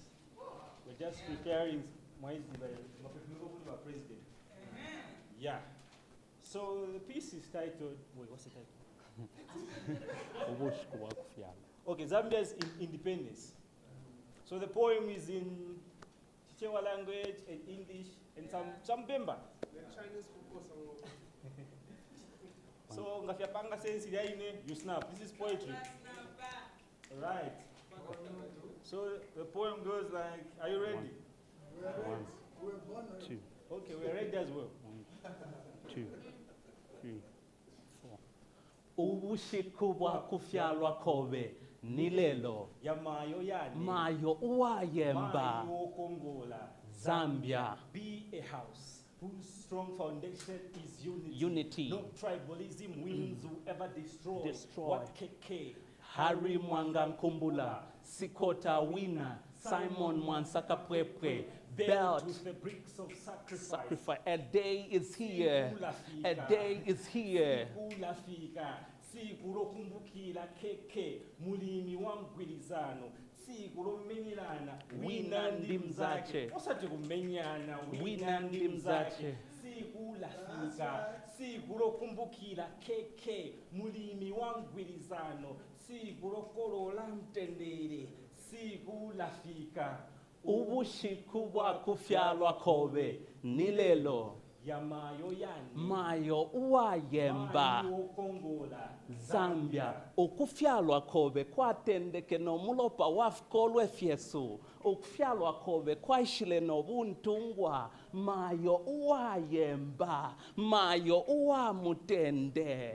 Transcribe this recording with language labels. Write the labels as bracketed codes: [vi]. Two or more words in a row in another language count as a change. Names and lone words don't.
[en] We're just preparing my president. Yeah. So the piece is titled, wait, what's the title? Okay, Zambia's independence. So the poem is in Chichewa language and English and some Bemba. [bem] So ngafyapanga sensi yaine, [en] you snap. This is poetry. Right. So the poem goes like, are you ready? One, two. Okay, we're ready as well. 1, 2, 3, 4. [bem] Ubushiku bwa kufyalwa kobe nilelo Yamayo yani. mayo uwayemba Mayo Kongola. Zambia. [en] Be a house whose strong foundation is unity. Unity. No tribalism wins whoever destroy. What KK. Harry Mwanga Nkumbula, Sikota Wina, Simon Mwansaka Pwepwe, Built with the bricks of sacrifice. A day is here. A day is here. [ny] Siku lokumbukila keke mulimi wangwilizano siku lomenyelana wina ndi mzache osati kumenyana wina ndi mzache siku lafika siku lokumbukila keke mulimi wangwilizano siku lokolola mtendere siku lafika [bem] ubushiku bwa kufyalwa kobe nilelo yamayo yani mayo uwayemba Kongola Zambia okufyalwa kobe kwatendeke nomulopa wafukolwe fyesu okufyalwa kobe kwaishile nobuntungwa mayo uwayemba mayo uwamutende